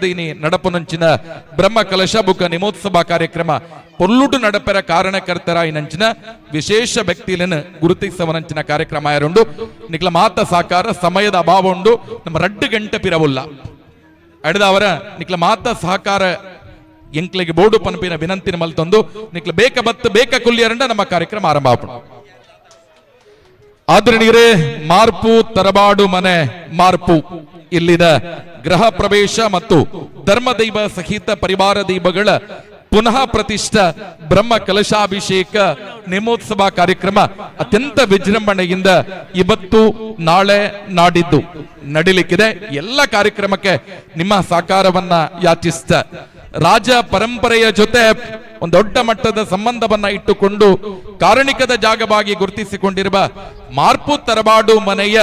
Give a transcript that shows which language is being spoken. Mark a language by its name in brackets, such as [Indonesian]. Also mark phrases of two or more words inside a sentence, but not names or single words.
[Tulu] ಇನಿ ನಡಪುನಂಚಿನ ಬ್ರಹ್ಮ ಕಲಶ ಬುಕ್ಕ ನಿಮೋತ್ಸವ ಕಾರ್ಯಕ್ರಮ ಪೊರ್ಲುಡು ನಡಪೆರ ಕಾರಣಕರ್ತರ ಇಂಚಿನ ವಿಶೇಷ ವ್ಯಕ್ತಿಯನ್ನು ಗುರುತಿಸುವನಂಚಿನ ಕಾರ್ಯಕ್ರಮ ಆಯರುಂಡು ನಿಕ್ಲ ಮಾತ ಸಾಕಾರ ಸಮಯದ ಅಭಾವ ಉಂಡು ನಮ್ಮ 2 ಗಂಟೆ ಪಿರವುಲ್ಲ ಅಡ್ದ ಅವರ ನಿಕ್ಲ ಮಾತ ಸಹಕಾರ ಎಂಕ್ಲೆಗೆ ಬೋರ್ಡು ಪನ್ಪಿನ ವಿನಂತಿನ ಮಲ್ತೊಂದು ನಿಕ್ಲ ಬೇಕ ಬತ್ತು ಬೇಕ ಕುಲ್ಲಿಯರಂಡ ನಮ್ಮ ಕಾರ್ಯಕ್ರಮ ಆರಂಭ ಆಪುಡು ಆದ್ರಣಿಗರೇ ಮಾರ್ಪು ತರಬಾಡು ಮನೆ ಮಾರ್ಪು ಇಲ್ಲಿದ ಗೃಹ ಪ್ರವೇಶ ಮತ್ತು ಧರ್ಮದೈವ ಸಹಿತ [Kannada] ಪರಿವಾರ ದೈವಗಳ ಪುನಃ ಪ್ರತಿಷ್ಠ ಬ್ರಹ್ಮ ಕಲಶಾಭಿಷೇಕ ನೇಮೋತ್ಸವ ಕಾರ್ಯಕ್ರಮ ಅತ್ಯಂತ ವಿಜೃಂಭಣೆಯಿಂದ ಇವತ್ತು ನಾಳೆ ನಾಡಿದ್ದು ನಡಿಲಿಕ್ಕಿದೆ ಎಲ್ಲ ಕಾರ್ಯಕ್ರಮಕ್ಕೆ ನಿಮ್ಮ ಸಹಕಾರವನ್ನ ಯಾಚಿಸ್ತ ರಾಜ ಪರಂಪರೆಯ ಜೊತೆ ಒಂದು ದೊಡ್ಡ ಮಟ್ಟದ ಸಂಬಂಧವನ್ನ ಇಟ್ಟುಕೊಂಡು ಕಾರಣಿಕದ ಜಾಗವಾಗಿ ಗುರುತಿಸಿಕೊಂಡಿರುವ ಮಾರ್ಪು ತರಬಾಡು ಮನೆಯ